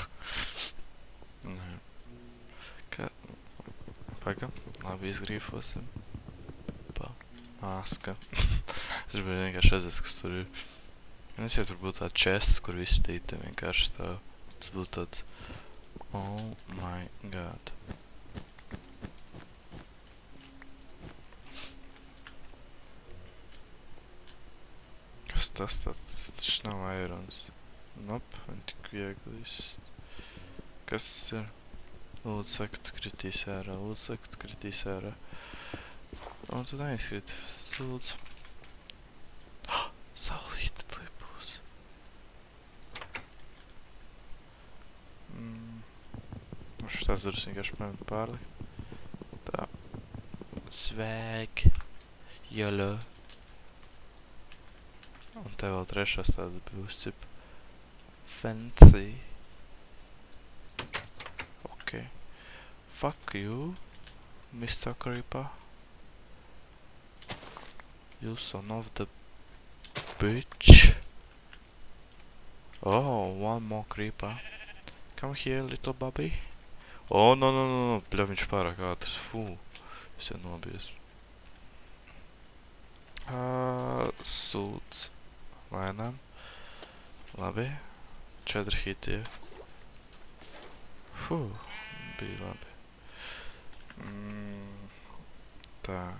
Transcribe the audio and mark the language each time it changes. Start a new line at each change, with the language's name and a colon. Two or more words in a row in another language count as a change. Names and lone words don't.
Latvian: Kā? Pagam, labi izgrīfosim. Maska. Es gribēju vienkārši redzēt, kas tur ir. Es jau tur būtu tā chests, kur visi tīti vienkārši stāv. Tas būtu tāds...
English: Oh my god.
Latvian: Kas tas tāds? Tas taču nav irons. Nope, un tik viegli viss. Kas tas ir? Lūdzu, saka, tu kritīs ārā. Lūdzu, saka, tu kritīs ārā. Un tu neizkrīt, lūdzu. Saulīte tur būs. Šitās durvis vienkārši pārlikt. Tā. Svēk. Jolo. Un te vēl trešās tāda būs cip.
English: Fancy. Ok. Fuck you, Mr. Creeper. You son of the bitch. Oh, one more creeper. Come here, little Bobby. Oh, no.
Latvian: Bļa, viņš pārāk ātrs. Fū. Es jau nobies. Sūds. Lēnām. Labi. 4 hiti. Fū. Bija labi. Tā.